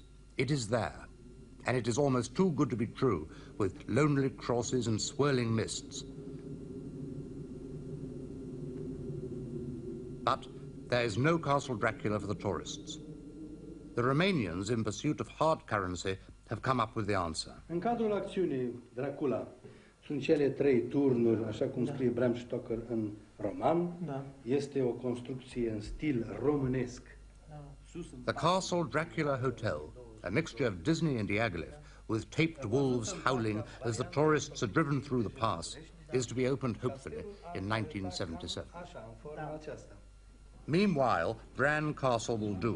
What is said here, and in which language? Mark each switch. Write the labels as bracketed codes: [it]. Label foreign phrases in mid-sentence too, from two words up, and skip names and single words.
[en] It is there, and it is almost too good to be true, with lonely crosses and swirling mists. But there is no Castle Dracula for the tourists. The Romanians, in pursuit of hard currency, have come up with the answer. [ro] În cadrul acțiunii Dracula sunt cele 3 turnuri, așa cum scrie Bram Stoker în roman. Da. Este o construcție în stil românesc. [en] The Castle Dracula Hotel, a mixture of Disney and Diaghilev, with taped wolves howling as the tourists are driven through the pass, is to be opened, hopefully, in 1977. Meanwhile, Bran Castle will do.